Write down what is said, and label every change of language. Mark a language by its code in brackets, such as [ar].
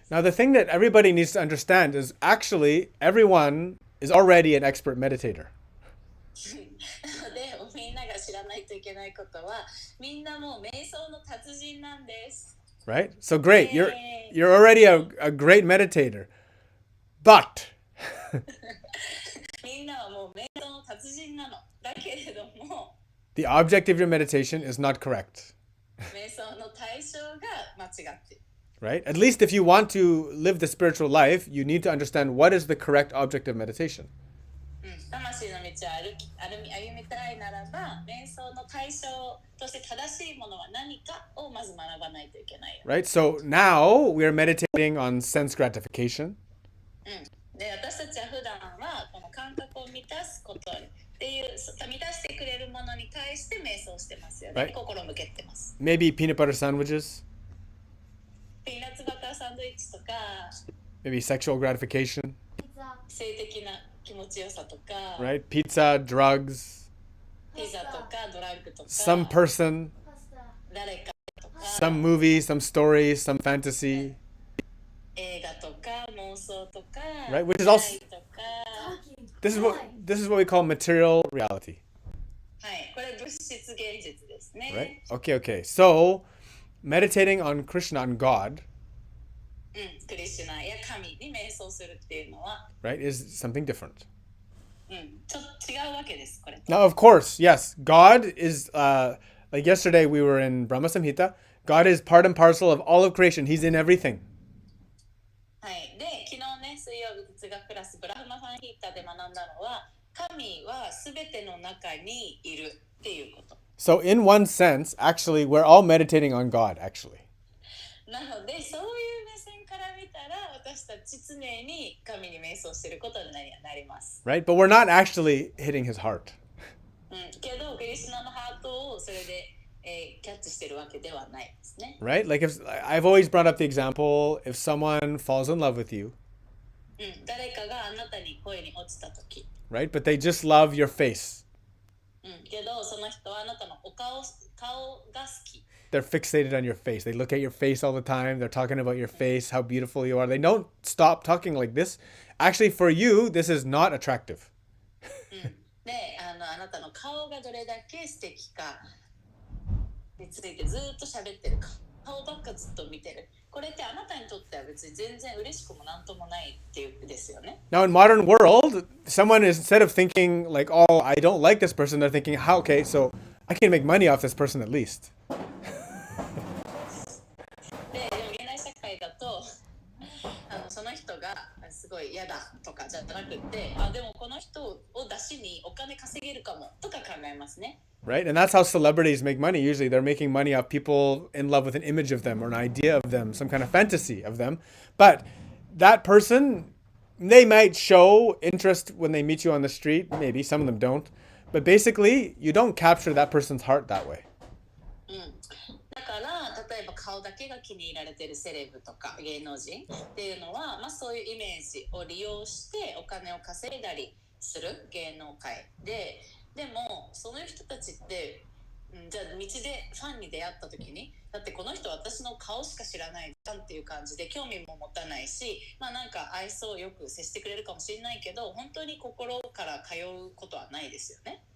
[en] Now, the thing that everybody needs to understand is actually everyone is already an expert meditator. [ja] なのでみんなが知らないといけないことは、みんなもう瞑想の達人なんです。 [en] Right? So great. You're already a great meditator. But [ja] みんなはもう瞑想の達人なの。だけれども、 [en] the object of your meditation is not correct. [ja] 瞑想の対象が間違っている。 [en] Right? At least if you want to live the spiritual life, you need to understand what is the correct object of meditation. [ja] 魂の道を歩みたいならば、瞑想の対象として正しいものは何かをまず学ばないといけないよ。 [en] Right? So now we are meditating on sense gratification. [ja] で、私たちは普段はこの感覚を満たすことっていう、満たしてくれるものに対して瞑想してますよね。 [en] Right. [ja] 心を向けてます。 [en] Maybe peanut butter sandwiches. [ja] ピーナッツバターサンドイッチとか、 [en] Maybe sexual gratification. [ja] 性的な気持ちよさとか、 [en] Right? Pizza, drugs, [ja] ピザとかドラッグとか、 [en] some person, [ja] 誰かとか、 [en] some movie, some story, some fantasy. [ja] 映画とか妄想とか、 [en] Right, which is also- [ja] とか、 [en] This is what we call material reality. [ja] はい、これ物質現実ですね。 [en] Right? Okay. So, meditating on Krishna and God, [ja] クリシュナや神に瞑想するっていうのは、 [en] right, is something different. [ja] ちょっと違うわけです、これと。 [en] Now, of course, yes, God is, like yesterday we were in Brahma Samhita. God is part and parcel of all of creation. He's in everything. [ja] はい、で、昨日ね、水曜日哲学クラスブラフマファンヒーターで学んだのは、神はすべての中にいるっていうこと。 [en] So, in one sense, actually, we're all meditating on God, actually. [ja] なので、そういう目線から見たら、私たち常に神に瞑想していることになります。 [en] Right? But we're not actually hitting his heart. [ja] けど、クリシュナのハートをそれで、キャッチしているわけではないですね。 [en] Right? Like if I've always brought up the example, if someone falls in love with you, [ja] 誰かがあなたに恋に落ちたとき、 [en] right? But they just love your face. [ja] けど、その人はあなたの顔が好き。 [en] They're fixated on your face. They look at your face all the time. They're talking about your face, how beautiful you are. They don't stop talking like this. Actually, for you, this is not attractive. [ja] で、あなたの顔がどれだけ素敵かについてずっと喋ってるか、顔ばっかずっと見てる。これってあなたにとっては別に全然嬉しくもなんともないっていうですよね。 [en] Now, in modern world, someone is, instead of thinking like, oh, I don't like this person, they're thinking, how, okay, so I can make money off this person at least. [ja] でも現代社会だとその人がすごい嫌だとかじゃなくて、でもこの人を出しにお金稼げるかもとか考えますね。 [en] Right? And that's how celebrities make money. Usually they're making money off people in love with an image of them or an idea of them, some kind of fantasy of them. But that person, they might show interest when they meet you on the street. Maybe some of them don't. But basically, you don't capture that person's heart that way. [ja] だから例えば顔だけが気に入られているセレブとか芸能人っていうのは、そういうイメージを利用してお金を稼いだりする芸能界で、でもその人たちって、じゃあ道でファンに出会った時に、だってこの人私の顔しか知らないじゃんっていう感じで興味も持たないし、なんか愛想よく接してくれるかもしれないけど、本当に心から通うことはないですよね。